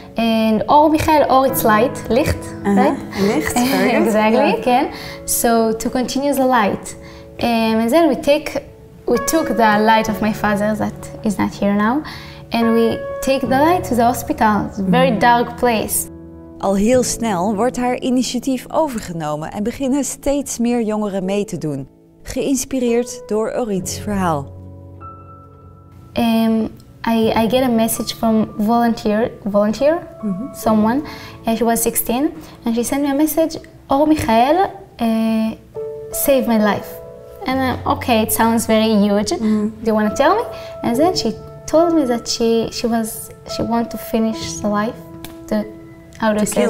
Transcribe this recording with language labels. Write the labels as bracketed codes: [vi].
[en] And Michael, it's light, licht, right? Licht, very good. Exactly, again. So to continue the light. And then we took the light of my father that is not here now. And we take the light to the hospital, it's a very dark place. [nl] Al heel snel wordt haar initiatief overgenomen en beginnen steeds meer jongeren mee te doen. Geïnspireerd door Orit's verhaal. [en] I get a message from volunteer, someone, and she was 16, and she sent me a message, Michael, saved my life. And okay, it sounds very huge. Do you want to tell me? And then she told me that she wanted to finish the life, how do you say that?